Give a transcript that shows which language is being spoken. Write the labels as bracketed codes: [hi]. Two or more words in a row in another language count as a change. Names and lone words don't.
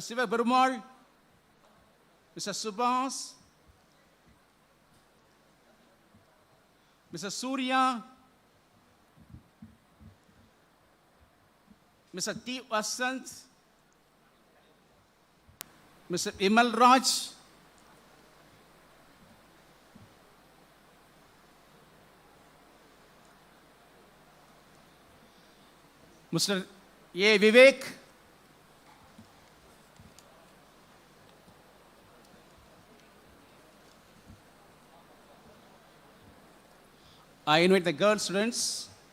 [en] Siva Perumal, Mr. Subhas, Mr. Surya, Mr. T. Vasant, Mr. Imal Raj, Mr. A. Vivek, I invite the girl students.